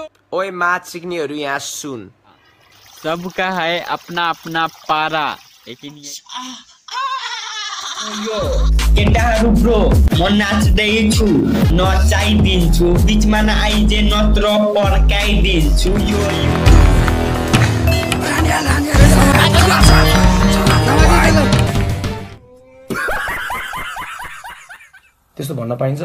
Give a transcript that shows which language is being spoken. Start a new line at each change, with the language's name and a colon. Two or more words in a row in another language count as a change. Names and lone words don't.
Nepali: ओए मैथ सिक्नेहरू यहाँ सुन,
Hindi: सबका है अपना अपना पारा, लेकिन
Nepali: यो केटाहरू ब्रो म नाच्दैछु नचाइदिन्छु, बिचमा नआइजे नत्र पर्काइदिन्छु। यो त्यस्तो भन्न पाइन्छ?